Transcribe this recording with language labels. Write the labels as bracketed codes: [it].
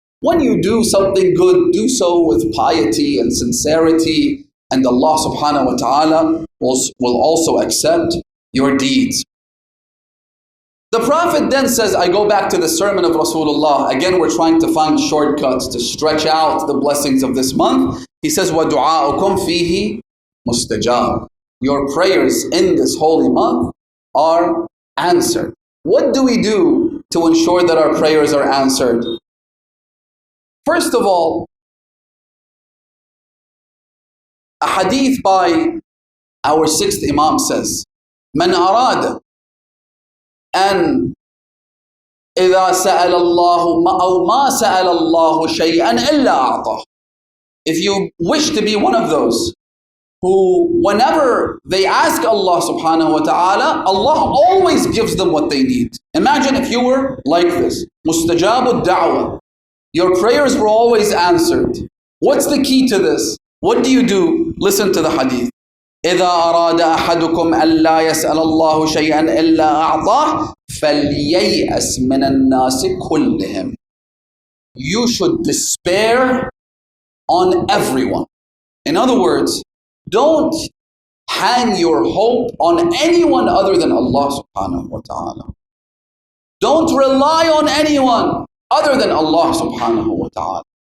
[en] When you do something good, do so with piety and sincerity, and Allah subhanahu wa ta'ala will also accept your deeds. The Prophet then says, I go back to the sermon of Rasulullah. Again, we're trying to find shortcuts to stretch out the blessings of this month. He says, [ar] وَدُعَاءُكُمْ فِيهِ مُسْتَجَابٌ. [en] Your prayers in this holy month are answered. What do we do to ensure that our prayers are answered? First of all, A hadith by our sixth Imam says, [ar] من أراد أن إذا سأل الله أو ما سأل الله شيئا إلا أعطاه. [en] If you wish to be one of those who, whenever they ask Allah subhanahu wa ta'ala, Allah always gives them what they need. Imagine if you were like this. Mustajabu da'wah. Your prayers were always answered. What's the key to this? What do? Listen to the hadith. [ar] إذا أراد أحدكم ألا يسأل الله شيئا إلا أعطاه فلييأس من الناس كلهم. [en] You should despair on everyone. In other words, don't hang your hope on anyone other than Allah subhanahu wa ta'ala. Don't rely on anyone other than Allah subhanahu wa ta'ala.